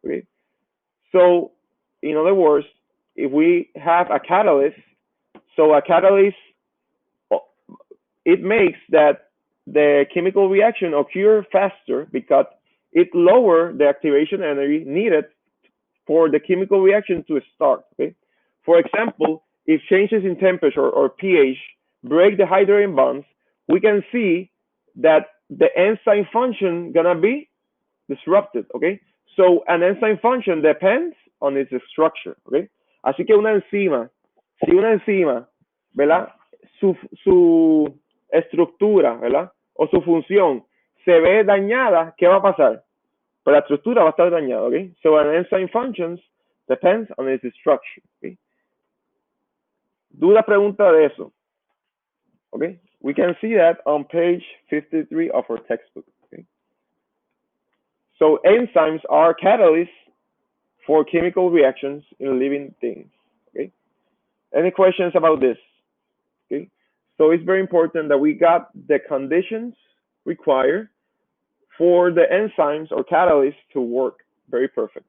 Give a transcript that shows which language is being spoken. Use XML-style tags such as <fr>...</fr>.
<en>Okay, so in other words, if we have a catalyst, so a catalyst, it makes that the chemical reaction occur faster because it lower the activation energy needed for the chemical reaction to start. Okay, for example, if changes in temperature or pH break the hydrogen bonds, we can see that the enzyme function gonna be disrupted. Okay, so an enzyme function depends on its structure.</en> <es>Okay, así que una enzima, si una enzima, ¿verdad? Su estructura, ¿verdad? O su función se ve dañada, ¿qué va a pasar? Pues la estructura va a estar dañada.</es> <en>Okay, so an enzyme functions depends on its structure.</en> <es>Okay, duda pregunta de eso.</es> <en>Okay, we can see that on page 53 of our textbook. Okay, so enzymes are catalysts for chemical reactions in living things. Okay, any questions about this? Okay, so it's very important that we got the conditions required for the enzymes or catalysts to work very perfect.</en>